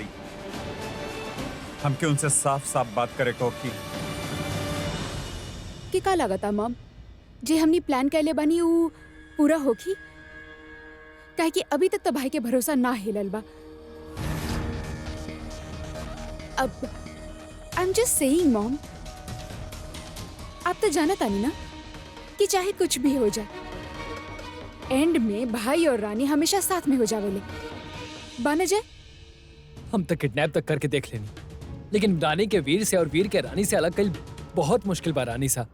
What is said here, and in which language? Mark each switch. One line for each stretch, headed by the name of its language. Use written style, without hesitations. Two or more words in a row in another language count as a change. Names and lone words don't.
Bhojpuri: हमके उनसे साफ साफ बात करे को कि का लागता मॉम जे हमनी प्लान कैले बानी उ पूरा होगी? काहे कि अभी तक तो भाई के भरोसा ना हिलल बा।
English: अब I am just saying mom,
Bhojpuri: आप तो जानत तानी ना कि चाहे कुछ भी हो जाए, एंड में भाई और रानी हमेशा साथ में हो जावेले। बाना जाए हम तो किडनैप तक करके देख लेनी, लेकिन रानी के वीर से और वीर के रानी से अलग कल बहुत मुश्किल बा रानी सा।